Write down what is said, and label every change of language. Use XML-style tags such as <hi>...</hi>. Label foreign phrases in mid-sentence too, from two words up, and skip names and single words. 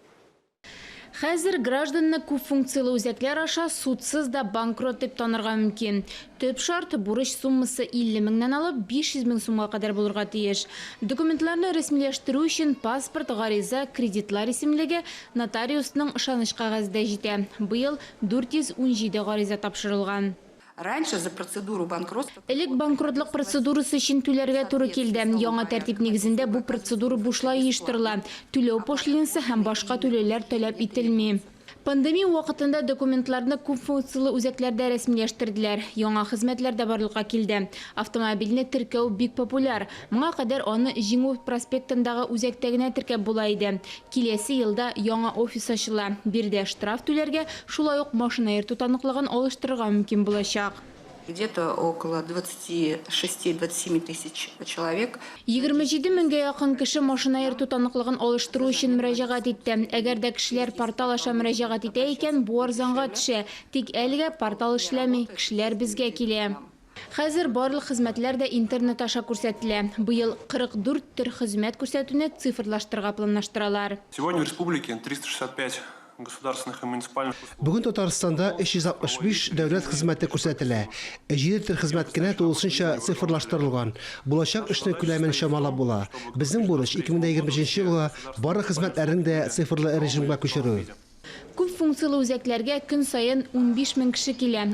<tt>Хәзер гражданны күп функциялы үзәкләр аша судсыз да банкрот дип танырга мөмкин. Төп шарт бурыч суммасы 50 меңнән алып 500 мең сумга кадәр булырга тиеш. Документларны рәсмиләштерү өчен паспорт, гариза, кредитлар исемлеге нотариусның ышаныч кәгазендә җитә. Быел 417 гариза тапшырылган.</tt> <ru>Раньше за процедуру банкротства...</ru> <tt>Элек банкротлык процедурасы өчен түләргә туры килде. Яңа тәртип нигезендә бу процедура бушлай оештырыла. Түләү пошлинасы һәм башка түләүләр таләп ителми. Пандемия вакытында документларны күп функциялы үзәкләрдә рәсмиләштерделәр. Яңа хезмәтләр дә барлыкка килде. Автомобильне теркәү бик популяр. Моңа кадәр аны Җиңү проспектындагы үзәктә генә теркәп була иде. Киләсе елда яңа офис ачыла. Бирдә штраф түләргә, шулай ук машина йөртү таныклыгын алыштырырга мөмкин булачак.</tt> <ru>Где-то около 26-27 тысяч человек.</ru> <tt>27 меңгә якын кеше машина йөртү таныклыгын алыштыру өчен мөрәҗәгать итте. Әгәр дә кешеләр портал аша мөрәҗәгать итә икән, бу арзанга төшә. Тик әлегә портал эшләми, кешеләр безгә килә. Хәзер барлык хезмәтләр дә интернет аша күрсәтелә. Быел 44 төр хезмәт күрсәтүне цифрлаштырырга планлаштыралар.</tt> <ru>Сегодня в республике 365 государственных и муниципальных услуг.</ru> <tt>Бүген Татарстанда 365 дәүләт хезмәте күрсәтелә. 7 төр хезмәт кенә тулысынча цифрлаштырылган. Булачак эшне күләмен чамалап була. Безнең бурыч 2021 елга барлык хезмәтләрне дә цифрлы режимга күчерү. Күп функциялы үзәкләргә көн сайын 15 мең кеше килә.</tt>